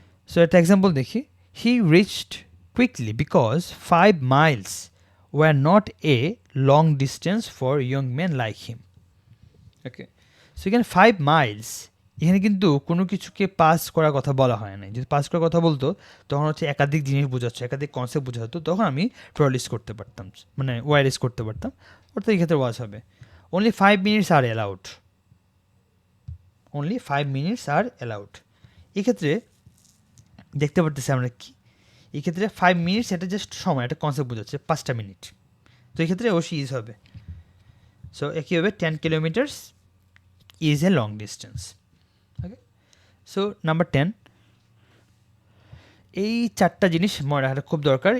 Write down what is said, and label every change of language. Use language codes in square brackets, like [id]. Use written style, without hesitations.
[bn] So একটা example দেখি [en] he reached quickly because 5 miles were not a long distance for young men like him [bn] okay so এখানে 5 miles এখানে কিন্তু কোনো কিছুকে পাস করার কথা বলা হয় না যদি পাস করার কথা বলতো তখন হচ্ছে একাধিক জিনিস বোঝাচ্ছে একাধিক কনসেপ্ট বোঝাতো তখন আমি প্লুরাল ইউজ করতে পারতাম মানে ওয়ার ইউজ করতে পারতাম অর্থাৎ এই ক্ষেত্রে ওয়াজ হবে [en] only 5 minutes are allowed. only 5 minutes are allowed. [bn] এক্ষেত্রে দেখতে পারতেছি আমরা কি এক্ষেত্রে 5 মিনিটস এটা জাস্ট সময়, একটা কনসেপ্ট বোঝাচ্ছে 5টা মিনিট। তো এক্ষেত্রে অবশ্যই ইজ হবে। সো একইভাবে [en] 10 kilometres is a long distance. [bn] Okay, so number 10, এই 4টা জিনিস মনে রাখাটা খুব দরকার।